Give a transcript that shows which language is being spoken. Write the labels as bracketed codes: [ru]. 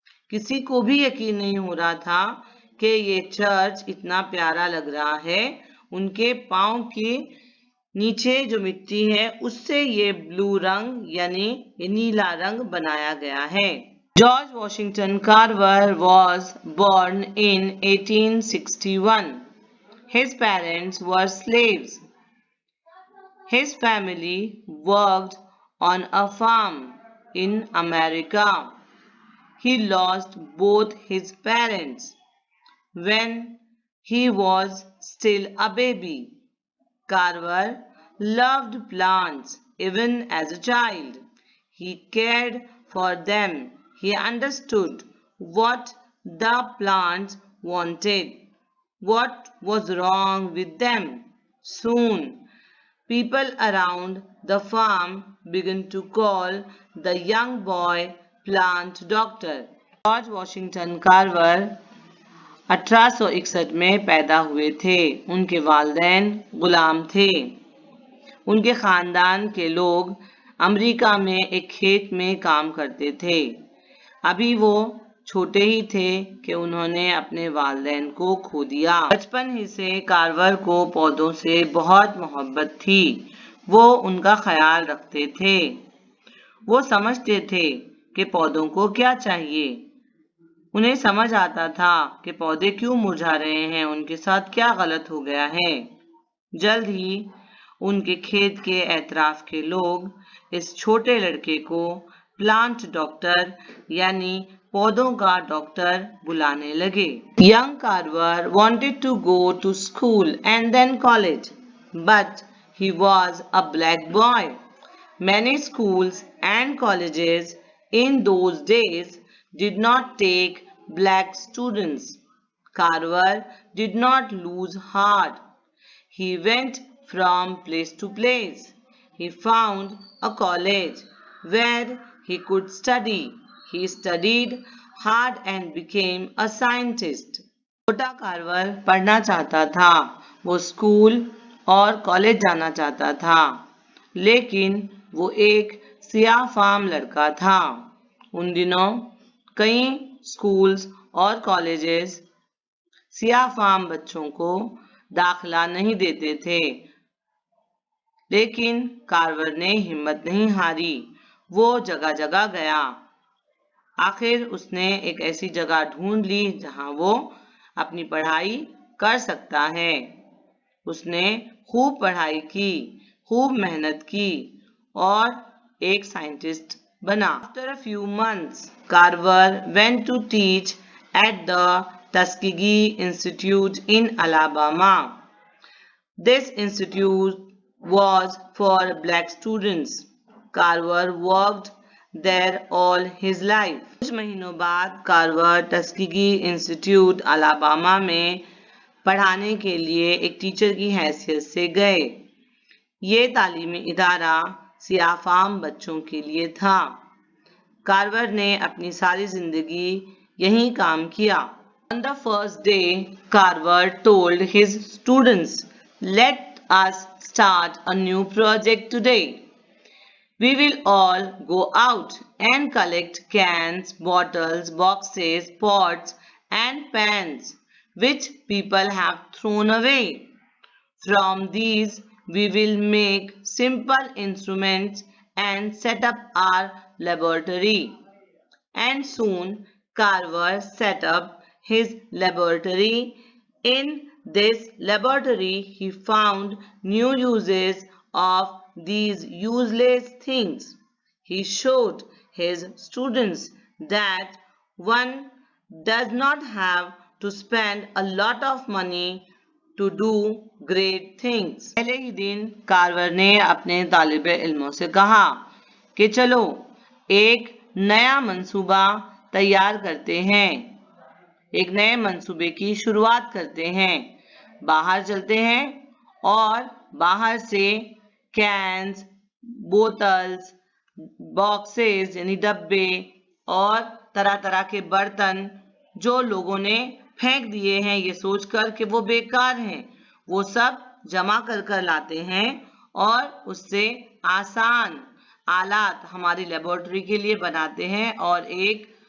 [hi] किसी को भी यकीन नहीं हो रहा था कि ये चर्च इतना प्यारा लग रहा है। उनके पांव के नीचे जो मिट्टी है उससे ये ब्लू रंग यानी ये नीला रंग बनाया गया है। [en] George Washington Carver was born in 1861. His parents were slaves. His family worked on a farm in America. He lost both his parents when he was still a baby. Carver loved plants even as a child. He cared for them. He understood what the plants wanted, what was wrong with them. Soon, people around the farm began to call the young boy plant doctor. [hi] George Washington Carver 1861 में पैदा हुए थे। उनके वालिदैन गुलाम थे। उनके खानदान के लोग अमेरिका में एक खेत में काम करते थे। अभी वो छोटे ही थे कि उन्होंने अपने वालिदैन को खो दिया। बचपन ही से कार्वर को पौधों से बहुत मोहब्बत थी। वो उनका ख्याल रखते थे। वो समझते थे कि पौधों को क्या चाहिए। उन्हें समझ आता था कि पौधे क्यों मुरझा रहे हैं, उनके साथ क्या गलत हो गया है। जल्द ही उनके खेत के एतराफ के लोग इस छोटे लड़के को प्लांट डॉक्टर यानी पौधों का डॉक्टर बुलाने लगे। [en] Young Carver wanted to go to school and then college, but he was a black boy. Many schools and colleges in those days did not take black students. Carver did not lose heart. He went from place to place. He found a college where he could study. He studied hard and became a scientist. [hi] छोटा Carver पढ़ना चाहता था। वो school और college जाना चाहता था, लेकिन वो एक सियाह फाम लड़का था। उन दिनों कई स्कूल्स और कॉलेजेस सियाह फाम बच्चों को दाखिला नहीं देते थे, लेकिन कार्वर ने हिम्मत नहीं हारी। वो जगह जगह गया। आखिर उसने एक ऐसी जगह ढूंढ ली जहां वो अपनी पढ़ाई कर सकता है। उसने खूब पढ़ाई की, खूब मेहनत की और एक साइंटिस्ट बना। [en] After a few months, Carver went to teach at the Tuskegee Institute in Alabama. This institute was for black students. Carver worked there all his life. [hi] कुछ महीनों बाद कार्वर टस्कीगी इंस्टीट्यूट अलाबामा में पढ़ाने के लिए एक टीचर की हैसियत से गए। ये तालीमी इदारा सियाफाम बच्चों के लिए था। कार्वर ने अपनी सारी जिंदगी यहीं काम किया। [en] On the first day, Carver told his students, "Let us start a new project today. We will all go out and collect cans, bottles, boxes, pots, and pans which people have thrown away. From these, we will make simple instruments and set up our laboratory." And soon Carver set up his laboratory. In this laboratory, he found new uses of these useless things. He showed his students that one does not have to spend a lot of money to do great things. [hi] पहले ही दिन Carver ने अपने तालिबे इल्मों से कहा कि चलो एक नया मंसूबा तैयार करते हैं, एक नए मंसूबे की शुरुआत करते हैं। बाहर चलते हैं और बाहर से कैन्स, बोतल्स, बॉक्सेस यानी डब्बे और तरह तरह के बर्तन जो लोगों ने फेंक दिए हैं ये सोचकर कि वो बेकार हैं, वो सब जमा कर कर लाते हैं और उससे आसान आलात हमारी लेबोरेटरी के लिए बनाते हैं और एक